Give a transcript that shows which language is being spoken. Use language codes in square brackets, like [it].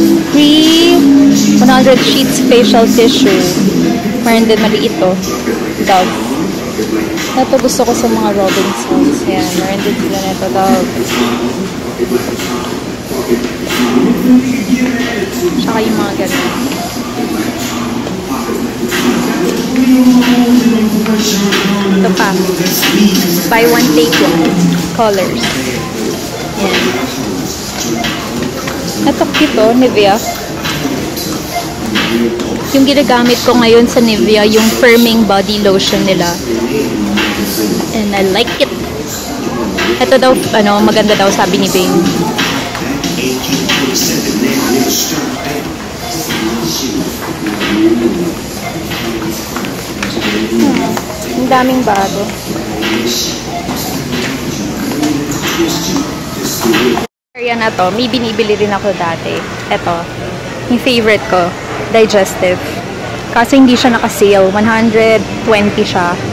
[en] Free 100 sheets facial tissue. [tl] Meron din maliit to. Dove. Ito gusto ko sa mga Robinsons. Yan, meron din sila na ito. Dove. Tsaka yung mga ganun. Ito pa. [en] Buy one, take one. [tl] Colors. Yan. Ito cute Nivea. Yung ginagamit ko ngayon sa Nivea, yung firming body lotion nila. [en] And I like it. [tl] Ito daw, maganda daw sabi ni Bing. Ang daming bago. Area na to, may binibili rin ako dati. Ito, yung favorite ko, Digestive. Kasi hindi siya naka-sale, 120 siya.